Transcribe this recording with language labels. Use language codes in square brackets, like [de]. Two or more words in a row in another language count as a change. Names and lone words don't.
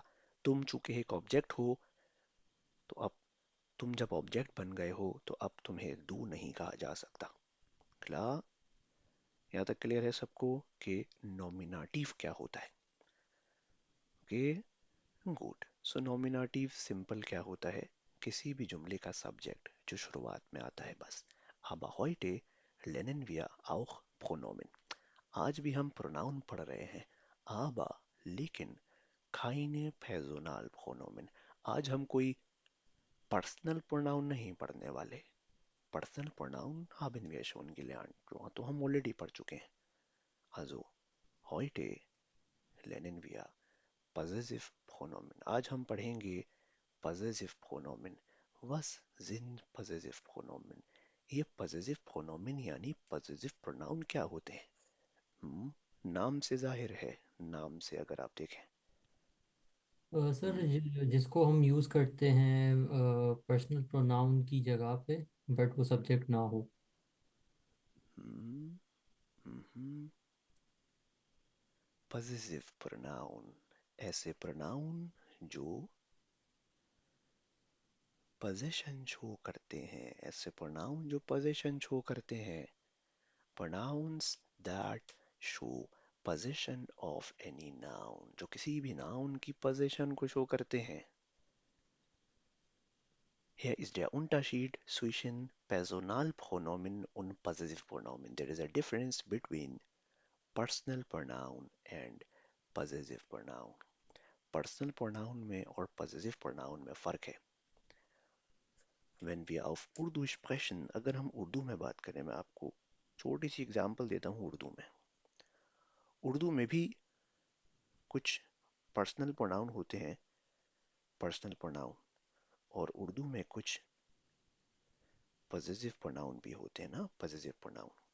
[hi] तुम चूंकि एक ऑब्जेक्ट हो, तो अब तुम जब ऑब्जेक्ट बन गए हो तो अब तुम्हें दू नहीं कहा जा सकता। क्ला यहाँ तक क्लियर है सबको कि नॉमिनेटिव क्या होता है? [en] okay good. [hi] सो नॉमिनेटिव सिंपल क्या होता है? किसी भी जुमले का सब्जेक्ट जो शुरुआत में आता है, बस। [de] Aber heute lernen wir auch Pronomen, [hi] आज भी हम प्रोनाउन पढ़ रहे हैं। [de] aber लेकिन keine Personalpronomen, [hi] आज हम कोई [en] personal pronoun [hi] नहीं पढ़ने वाले। [en] personal pronoun [de] haben wir schon gelernt, [hi] तो हम ऑलरेडी पढ़ चुके हैं। [de] Also heute lernen wir possessive Pronomen, [hi] आज हम पढ़ेंगे [de] possessive Pronomen। Was sind possessive Pronomen? [hi] ये [de] possessive Pronomen [hi] यानी [en] possessive pronoun [hi] क्या होते हैं? नाम से जाहिर है, नाम से अगर आप देखें। सर जिसको हम यूज़ करते हैं [en] personal pronoun [hi] की जगह पे, बट वो सब्जेक्ट ना हो। [en] possessive pronoun, [hi] ऐसे pronoun जो [en] possession show [hi] करते हैं, ऐसे pronoun जो [en] possession show [hi] करते हैं। [en] pronouns that show possession of any noun, [hi] जो किसी भी noun की possession को शो करते हैं। [de] Hier ist der Unterschied zwischen Personalpronomen und Possessivpronomen. [en] There is a difference between personal pronoun and possessive pronoun. Personal pronoun [hi] में और [en] possessive pronoun [hi] में फ़र्क है। [en] When we [de] auf Urdu sprechen, [hi] अगर हम उर्दू में बात करें, मैं आपको छोटी सी एग्जांपल देता हूँ उर्दू में। उर्दू में भी कुछ [en] personal pronoun [hi] होते हैं, [en] personal pronoun, [hi] और उर्दू में कुछ [en] positive pronoun [hi] भी होते हैं ना, [en] positive pronoun.